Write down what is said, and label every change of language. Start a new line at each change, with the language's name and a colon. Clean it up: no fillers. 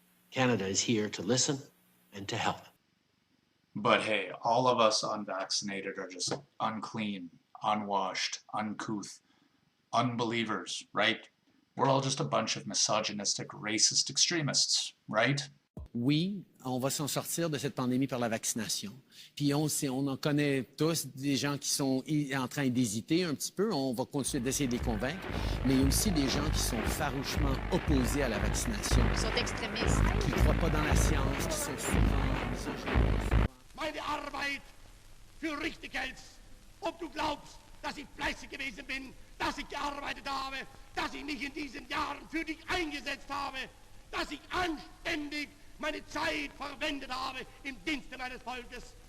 English: Canada is here to listen and to help. But hey, all of us unvaccinated are just unclean, unwashed, uncouth, unbelievers, right? We're all just a bunch of misogynistic, racist extremists, right?
French: Oui, on va s'en sortir de cette pandémie par la vaccination. Puis on en connaît tous des gens qui sont en train d'hésiter un petit peu. On va continuer d'essayer de les convaincre. Mais il y a aussi des gens qui sont farouchement opposés à la vaccination. Ils sont extrémistes. Qui ne croient pas dans la science, qui sont souvent misogynes.
German: Meine Arbeit für richtig hältst. Ob du glaubst, dass ich fleißig gewesen bin, dass ich gearbeitet habe, dass ich mich in diesen Jahren für dich eingesetzt habe, dass ich anständig meine Zeit verwendet habe im Dienste meines Volkes.